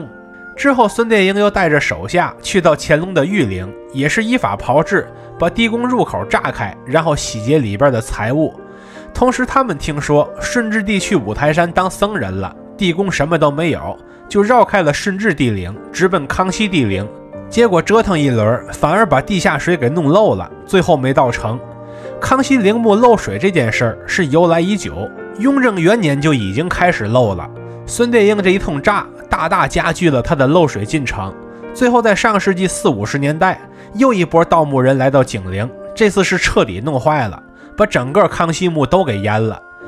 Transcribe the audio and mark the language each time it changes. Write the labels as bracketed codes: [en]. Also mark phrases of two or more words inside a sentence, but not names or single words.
[zh] 之後孫殿英又帶着手下去到乾隆的御陵，也是依法炮製，把地宮入口炸開，然後洗劫裡邊的財物。同時他們聽說順治帝去五台山當僧人了，地宮什麼都沒有，就繞開了順治帝陵，直奔康熙帝陵。結果折騰一輪，反而把地下水給弄漏了，最後沒到成。康熙陵墓漏水這件事是由來已久，雍正元年就已經開始漏了。孫殿英這一通炸，大大加劇了他的漏水進程。最後在上世紀40、50年代，又一波盜墓人來到景陵，這次是徹底弄壞了，把整個康熙墓都給淹了。